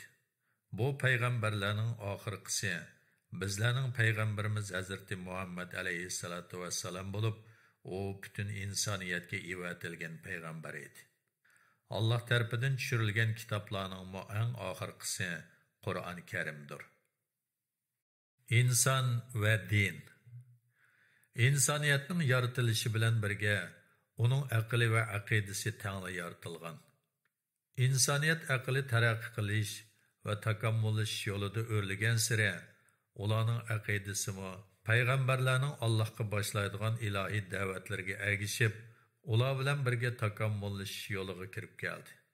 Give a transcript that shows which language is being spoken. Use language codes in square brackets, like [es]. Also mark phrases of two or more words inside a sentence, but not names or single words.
[uz] Bu payg'ambarlarning oxirgisi bizlarning payg'ambarimiz Hazreti Muhammad alayhissalatu vassalam bo'lib, u butun insoniyatga evatilgan payg'ambar edi. Alloh tarafidan tushirilgan kitoblarning eng oxirgisi Qur'oni Karimdir. [tr] İnsan ve din. [uz] İnsaniyatning yaratilishi bilan birga uning aqli va aqidasi tangla yaratilgan. İnsaniyat aqli taraqqiy qilish va takommullash yo'lida o'rlagan sira ularning aqidasi payg'ambarlarning Allohga boshlaydigan ilohiy da'vatlarga ergishib, ular bilan birga takommullash yo'liga kirib keldi.